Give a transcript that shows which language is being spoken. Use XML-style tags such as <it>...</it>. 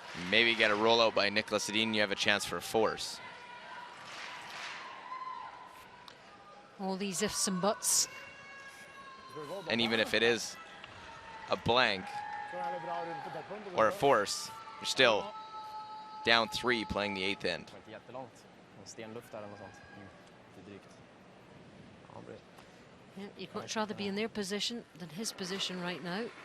<en>Maybe get a rollout by Nicholas Sedin. You have a chance for a force. All these ifs and buts. And even if it is a blank</en> <no>Så er det bra rundt på toppen.</no> <en>or a force, you're still down 3 playing the 8th end.</en> <sv>Det var inte jättelångt. En stenluft där eller något sånt. Det är drygt. Ja, bra.</sv> <en>Yeah, you'd much rather be in their position than his position right now.</en>